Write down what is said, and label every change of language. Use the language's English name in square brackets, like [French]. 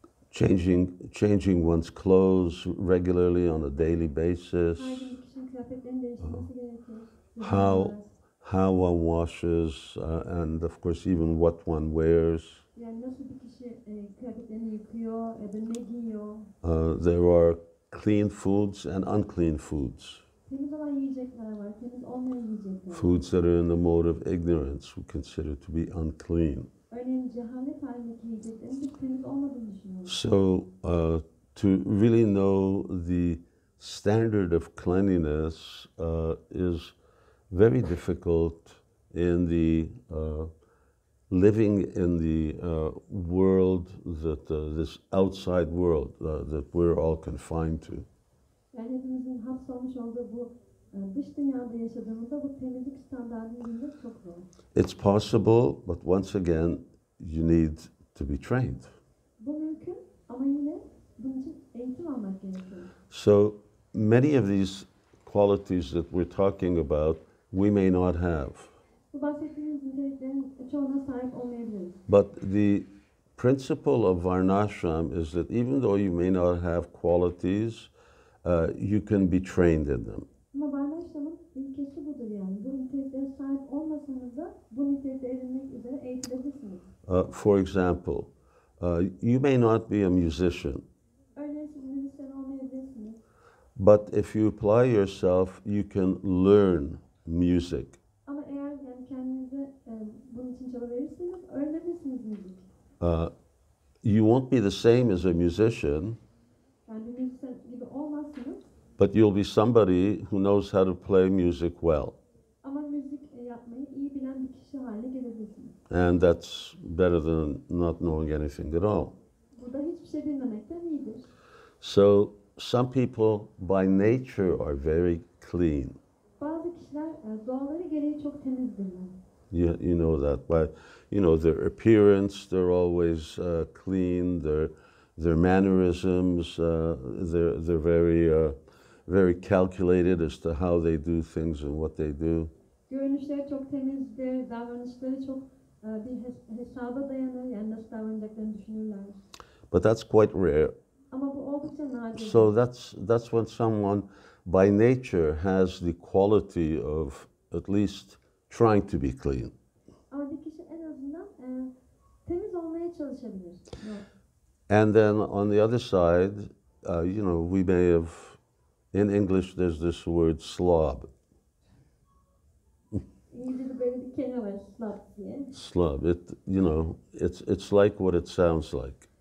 [English] Changing one's clothes regularly on a daily basis. [Turkish] Her gün bir kişinin kıyafetlerini değiştirmesi gerekir. [English] How one washes, and of course even what one wears. [Turkish] Yani nasıl bir kişi kıyafetlerini yıkıyor ya da ne giyiyor. [English] There are clean foods and unclean foods. [Turkish] Temiz olan yiyecekler var, temiz olmayan yiyecekler var. [English] Foods that are in the mode of ignorance we consider to be unclean. [Turkish] Örneğin cehalet halindeki yiyeceklerin biz temiz olmadığını düşünüyoruz. [English] So to really know the standard of cleanliness is very difficult in the living in the world that this outside world that we're all confined to. [Turkish] Yani hepimizin hapsolmuş olduğu bu dış dünyada yaşadığımızda bu temizlik standartını bilmek çok zor. [English] It's possible, but once again, you need to be trained. [Turkish] Bu mümkün ama yine bunun için eğitim almak gerekiyor. [English] So many of these qualities that we're talking about, we may not have. [Turkish] Bu bahsettiğimiz niteliklerin çoğuna sahip olmayabiliriz. [English] But the principle of Varnashram is that even though you may not have qualities, you can be trained in them. [Turkish] Ama Varnashram'ın ilkesi budur yani. Bu niteliklere sahip olmasanız da bu nitelikleri edinmek üzere eğitilebilirsiniz. [English] For example, you may not be a musician, [Turkish] Örneğin siz müzisyen olmayabilirsiniz. [English] but if you apply yourself, you can learn music. [Turkish] Ama eğer yani kendinize bunun için çaba verirseniz öğrenebilirsiniz müzik. [English] You won't be the same as a musician, [Turkish] Yani bir müzisyen gibi olmazsınız [English] but you'll be somebody who knows how to play music well. [Turkish] ama müzik yapmayı iyi bilen bir kişi haline gelebilirsiniz. [English] And that's better than not knowing anything at all. [Turkish] Bu da hiçbir şey bilmemekten iyidir. [English] So some people by nature are very clean. [Turkish] Bazı kişiler doğaları gereği çok temizdirler. [English] You know that by, you know, their appearance, they're always clean. Their mannerisms, they're very calculated as to how they do things and what they do. [Turkish] Görünüşleri çok temizdir, davranışları çok bir hesaba dayanır. Yani nasıl davranacaklarını düşünürler. [English] But that's quite rare. [Turkish] Ama bu oldukça nadir. [English] So that's when someone by nature has the quality of at least trying to be clean. [Turkish] Ama bir kişi en azından temiz olmaya çalışabilir. [English] And then on the other side, you know, we may have, in English there's this word slob. [Turkish] İngilizce'de böyle bir kelime var, slob diye. [English] Slob, you know, it's like what it sounds like.